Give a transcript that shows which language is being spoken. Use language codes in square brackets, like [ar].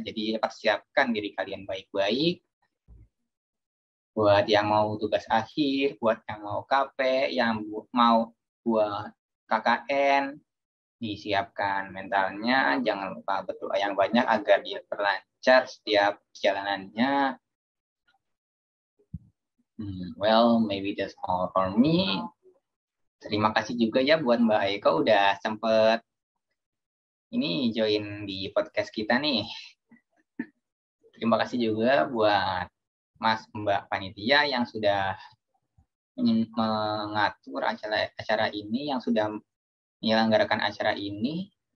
[id] Jadi persiapkan diri kalian baik-baik. Buat yang mau tugas akhir, buat yang mau KP, yang mau buat KKN, disiapkan mentalnya. Jangan lupa berdoa yang banyak agar dia terlancar setiap perjalanannya. [en] Well, maybe that's all for me. [id] Terima kasih juga ya buat Mbak Aiko udah sempet ini join di podcast kita nih. Terima kasih juga buat Mas Mbak Panitia yang sudah mengatur acara ini, yang sudah menyelenggarakan acara ini.